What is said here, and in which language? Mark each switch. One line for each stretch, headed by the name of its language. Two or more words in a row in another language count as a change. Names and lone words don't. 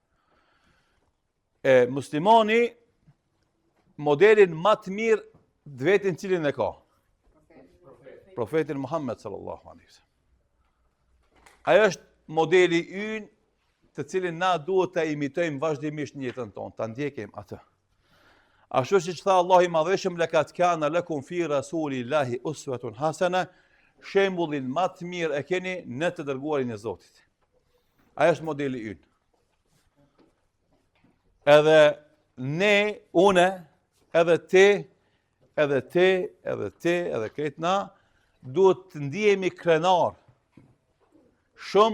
Albanian: Muslimani, modelin më të mirë të vetin cilin e ka? Profetin Muhammed
Arabic: صلى الله عليه وسلم.
Albanian: Ajo është modeli ynë të cilin na duhet të imitojmë vazhdimisht në jetën tonë, ta ndjekim atë. Ashtu siç tha Allahu i Madhëshëm,
Arabic: "لقد كان لكم في رسول الله أسوة حسنة",
Albanian: shembullin më të mirë e keni në të dërguarin e Zotit. Ajo është modeli ynë. Edhe ne, une, edhe ti, edhe këtë na, duhet të ndihemi krenar, shumë